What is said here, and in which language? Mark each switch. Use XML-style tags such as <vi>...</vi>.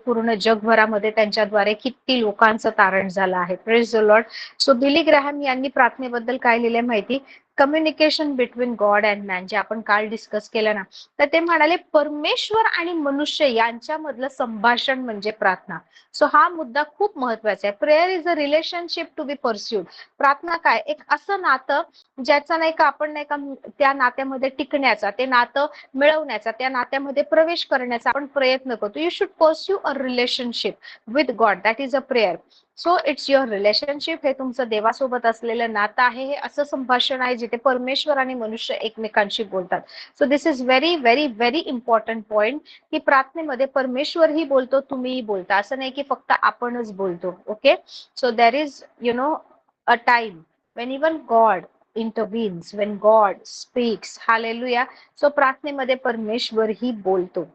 <mr>पूर्ण जगभरामध्ये त्यांच्याद्वारे किती लोकांचं तारण झालं आहे. Praise the Lord. So Billy Graham यांनी प्रार्थनेबद्दल काय लिहिलंय माहिती?</mr> <en>communication between God and man,</en> <mr>जे आपण काल डिस्कस केलं ना, तर ते म्हणाले परमेश्वर आणि मनुष्य यांच्यामधलं संभाषण म्हणजे प्रार्थना. सो हा मुद्दा खूप महत्वाचा आहे.</mr> <en>Prayer is a relationship to be pursued.</en> <mr>प्रार्थना काय? एक असं नातं ज्याचा नाही का आपण नाही का त्या नात्यामध्ये टिकण्याचा, ते नातं मिळवण्याचा, त्या नात्यामध्ये प्रवेश करण्याचा आपण प्रयत्न करतो.</mr> <en>You should pursue a relationship with God, that is a prayer. So it's your relationship.</en> <mr>हे तुमचं देवासोबत असलेलं नातं आहे. हे असं संभाषण आहे जिथे परमेश्वर आणि मनुष्य एकमेकांशी बोलतात.</mr> <en>so this is very very very important point,</en> <mr>की प्रार्थनेमध्ये परमेश्वरही बोलतो, तुम्हीही बोलता. असं नाही की फक्त आपणच बोलतो.</mr> <en>Okay. So there is a time when even God intervenes, when God speaks. Hallelujah.</en> <mr>So प्रार्थनेमध्ये परमेश्वर ही बोलतो.</mr>